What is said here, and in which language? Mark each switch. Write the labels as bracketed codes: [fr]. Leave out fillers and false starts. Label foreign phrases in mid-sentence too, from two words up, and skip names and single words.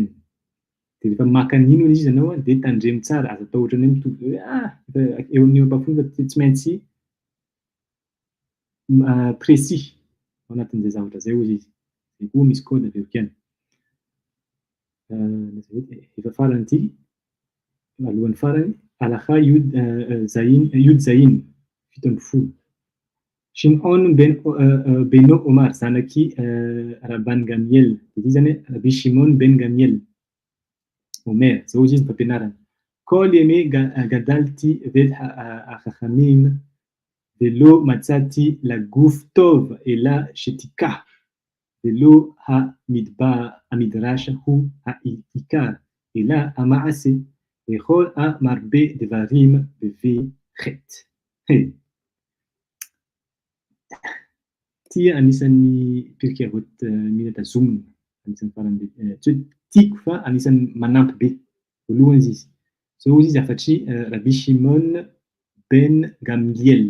[mg] Dia rehefa maka an'iny izy ianao dia tandremo tsara, azo atao ohatran'ny hoe mitovy hoe eo amin'ny apafolo fa tsy maintsy précis ao anatin'izay zavatra zay ozy izy. Zay koa misy kôdy avy eo kiany. Efa farany ity, alohan'ny farany, [he] הלכה יוד זין, [mg] 7. Shimon ben Omar zanaky Rabban Gamiel. Dia zany Rabbi Shimon ben Gamiel. Omer, zao izy mpampianarana. [he] כל ימי גדלתי בין החכמים ולא מצאתי לגוף טוב אלא שתיקה ולא המדרש הוא העיקר אלא המעשה וכל המרבה דברים מביא חטא. [mg] Tia anisan'ny pirkei-avot mila tazomina, anisan'ny farany tiako fa anisan'ny manampy be. Voalohany izy. Zao izy afatry Rabbi Shimon ben Gamliel.